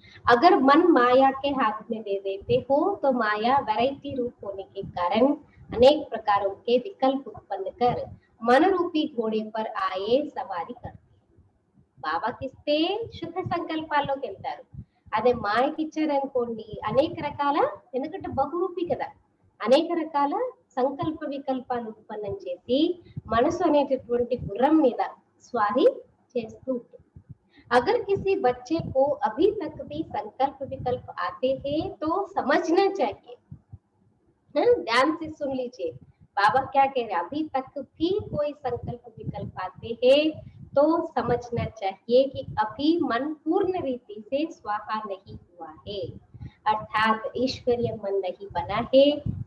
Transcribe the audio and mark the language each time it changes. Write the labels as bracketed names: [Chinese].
[Hindi] अगर मन माया के हाथ में दे देते हो तो माया वैरायटी रूप होने के कारण अनेक प्रकारों के विकल्प उत्पन्न कर मन रूपी घोड़े पर आए सवारी करती. [Telugu] బాబా కిస్తే శుద్ధ సంకల్పాల్లోకి వెళ్తారు. అదే మాయకి ఇచ్చారనుకోండి అనేక రకాల, ఎందుకంటే బహురూపి కదా, అనేక రకాల సంకల్ప వికల్పాలు ఉత్పన్నం చేసి మనసు అనేటటువంటి గుర్రం మీద స్వారీ చేస్తూ ఉంటుంది. [Hindi] अगर किसी बच्चे को अभी तक भी संकल्प विकल्प आते हैं तो समझना चाहिए. ध्यान से सुन लीजिए बाबा क्या कह रहे हैं. अभी तक भी कोई संकल्प विकल्प आते हैं तो समझना चाहिए कि अभी मन पूर्ण रीति से स्वाहा नहीं हुआ है, अर्थात ईश्वरीय मन नहीं बना है.